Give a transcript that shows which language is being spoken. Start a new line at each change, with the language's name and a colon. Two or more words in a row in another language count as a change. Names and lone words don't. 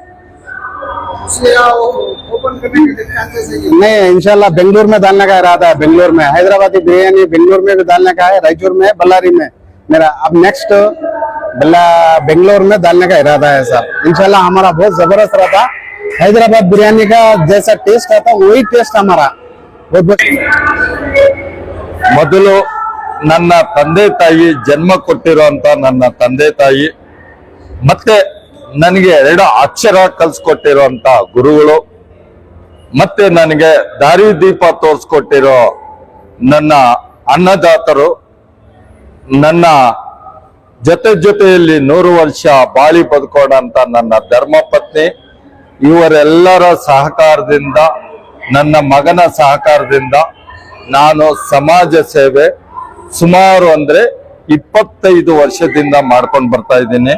Hindi: नहीं, इंशाल्लाह बेंगलुरु में डालने का इरादा है। बेंगलुरु में हैदराबादी बिरयानी बेंगलुरु में भी डालने का है, रायचूर में, बल्लारी में मेरा अब नेक्स्ट बेंगलुरु में डालने का इरादा है सर। इंशाल्लाह हमारा बहुत जबरदस्त रहा था, हैदराबाद बिरयानी का जैसा टेस्ट आता वही टेस्ट हमारा।
Kannada: ಮೊದಲು ನನ್ನ ತಂದೆ ತಾಯಿ ಜನ್ಮ ಕೊಟ್ಟಿರುವಂತ ನನ್ನ ತಂದೆ ತಾಯಿ, ಮತ್ತೆ ನನಗೆ 2 ಅಕ್ಷರ ಕಲ್ಸ್ಕೊಟ್ಟಿರುವಂತ ಗುರುಗಳು, ಮತ್ತೆ ನನಗೆ ದಾರಿ ದೀಪ ತೋರಿಸ್ಕೊಟ್ಟಿರೋ ನನ್ನ ಅನ್ನದಾತರು, ನನ್ನ ಜೊತೆಯಲ್ಲಿ 100 ವರ್ಷ ಬಾಳಿ ಬದುಕೋಣಂತ ನನ್ನ ಧರ್ಮಪತ್ನಿ, ಇವರೆಲ್ಲರ ಸಹಕಾರದಿಂದ, ನನ್ನ ಮಗನ ಸಹಕಾರದಿಂದ ನಾನು ಸಮಾಜ ಸೇವೆ ಸುಮಾರು ಅಂದ್ರೆ 25 ವರ್ಷದಿಂದ ಮಾಡ್ಕೊಂಡು ಬರ್ತಾ ಇದ್ದೀನಿ।